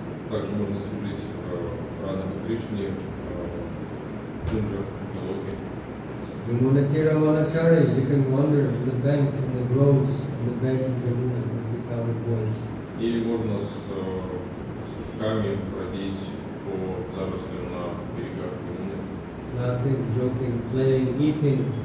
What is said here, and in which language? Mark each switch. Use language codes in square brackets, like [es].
[ru] Также можно служить Радхе Кришне в Кунджах, Галоке. [sa] Jamuna Tira Vanachari, [en] you can wander the banks and the groves and the bank of Jamuna with the coward boys. [ru] Или можно с ушками бродить по зарослям на берегах Ямуны, [en] Laughing, joking, playing, eating.